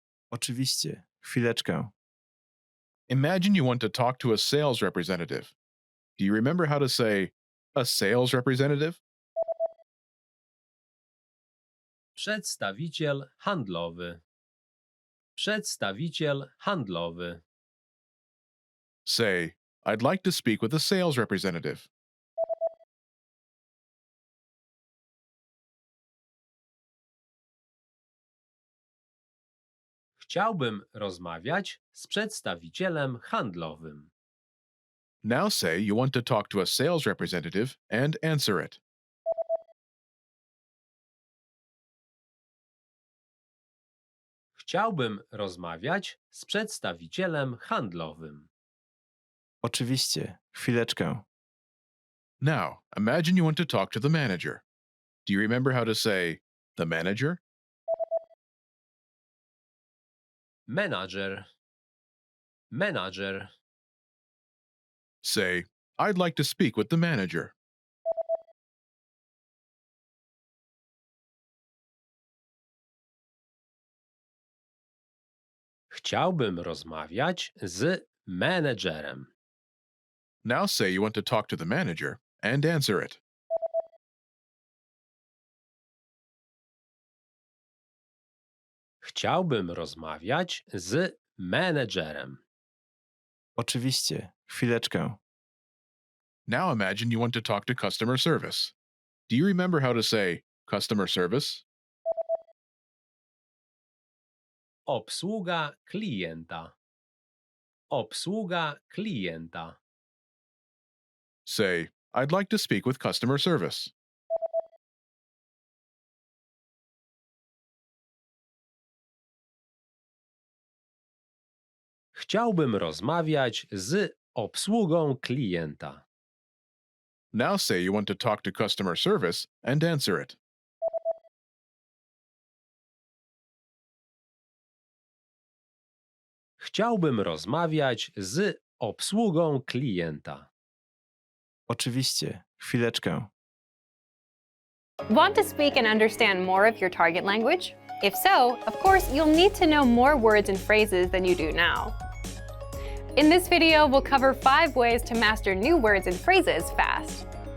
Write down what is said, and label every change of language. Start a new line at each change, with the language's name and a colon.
Polish: Oczywiście. Chwileczkę.
English: Imagine you want to talk to a sales representative. Do you remember how to say, a sales representative?
Polish: Przedstawiciel handlowy. Przedstawiciel handlowy.
English: Say, I'd like to speak with a sales representative.
Polish: Chciałbym rozmawiać z przedstawicielem handlowym.
English: Now say you want to talk to a sales representative and answer it.
Polish: Chciałbym rozmawiać z przedstawicielem handlowym. Oczywiście. Chwileczkę.
English: Now, imagine you want to talk to the manager. Do you remember how to say the manager?
Polish: Menadżer. Menadżer.
English: Say, I'd like to speak with the manager.
Polish: Chciałbym rozmawiać z menedżerem.
English: Now say you want to talk to the manager and answer it.
Polish: Chciałbym rozmawiać z menedżerem. Oczywiście. Chwileczkę.
English: Now imagine you want to talk to customer service. Do you remember how to say customer service?
Polish: Obsługa klienta. Obsługa klienta.
English: Say, I'd like to speak with customer service.
Polish: Chciałbym rozmawiać z obsługą klienta.
English: Now say you want to talk to customer service and answer it.
Polish: Chciałbym rozmawiać z obsługą klienta. Oczywiście. Chwileczkę.
English: Want to speak and understand more of your target language? If so, of course, you'll need to know more words and phrases than you do now. In this video, we'll cover 5 ways to master new words and phrases fast.